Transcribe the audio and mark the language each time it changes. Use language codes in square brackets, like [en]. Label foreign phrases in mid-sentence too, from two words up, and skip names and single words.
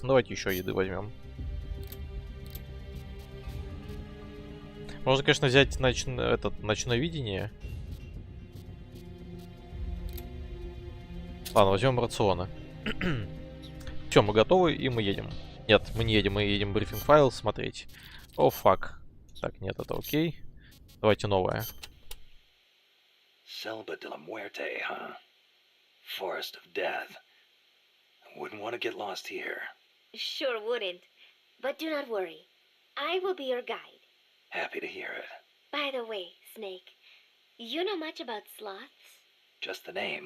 [ru] Ну, давайте еще еды возьмем. Можно, конечно, взять ночное видение. Ладно, возьмем рационы. Все, мы готовы, и мы едем. Нет, мы не едем, мы едем брифинг файл смотреть. О, фак. Так, нет, это окей. Давайте новое. [en] Selva de la Muerte, huh? Forest of Death. Wouldn't want to get lost here. Sure wouldn't. But do not worry. I will be your guide. Happy to hear it. By the way, Snake, you know much about sloths? Just the name.